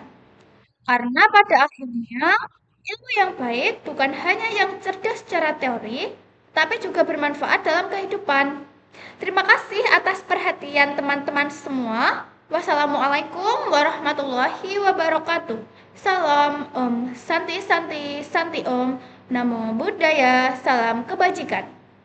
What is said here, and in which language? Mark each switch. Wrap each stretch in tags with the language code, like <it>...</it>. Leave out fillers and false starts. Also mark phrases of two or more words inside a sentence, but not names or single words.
<id>Karena pada akhirnya, ilmu yang baik bukan hanya yang cerdas secara teori, tapi juga bermanfaat dalam kehidupan. Terima kasih atas perhatian teman-teman semua.</id> <ar>Wassalamualaikum warahmatullahi wabarakatuh.</ar> <ban>Salam Om Santi Santi Santi Om.</ban> <pi>Namo Buddhaya.</pi> <id>Salam kebajikan.</id>